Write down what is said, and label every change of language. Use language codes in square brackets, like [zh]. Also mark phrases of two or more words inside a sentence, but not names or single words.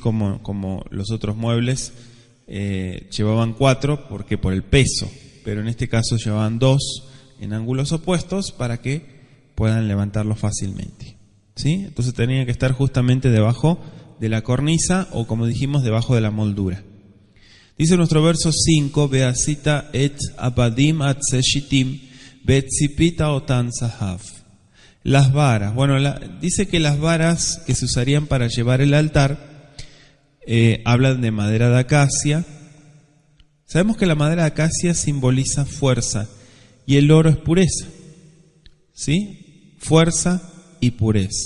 [es] Como los otros muebles llevaban 4, porque por el peso. Pero en este caso llevaban 2 en ángulos opuestos para que puedan levantarlo fácilmente. ¿Sí? Entonces tenía que estar justamente debajo de la cornisa, o como dijimos, debajo de la moldura. Dice nuestro verso 5: [he] ועשית את הבדים עצי שטים וצפית אתם זהב. [es] Las varas. Dice que las varas que se usarían para llevar el altar hablan de madera de acacia. Sabemos que la madera de acacia simboliza fuerza y el oro es pureza. ¿Sí? Fuerza y pureza.